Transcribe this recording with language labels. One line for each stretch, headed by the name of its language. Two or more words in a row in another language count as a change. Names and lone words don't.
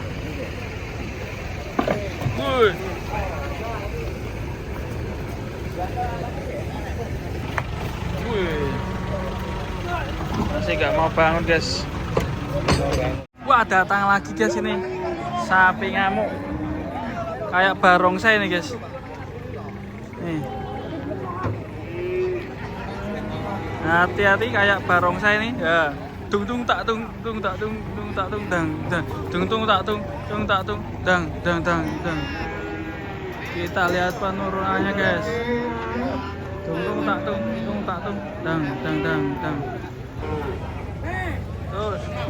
Indonesian: Masih gak mau bangun guys. Wah, datang lagi guys ini. Sapi ngamuk. Kayak barongsai nih guys. Nih. Hati-hati kayak barongsai nih. Ya. Tung tung tak tung tak tung tak tung dang dang tung tak tung dang dang dang dang. Kita lihat penurunannya guys. Tung tak tung dang dang dang dang. Terus.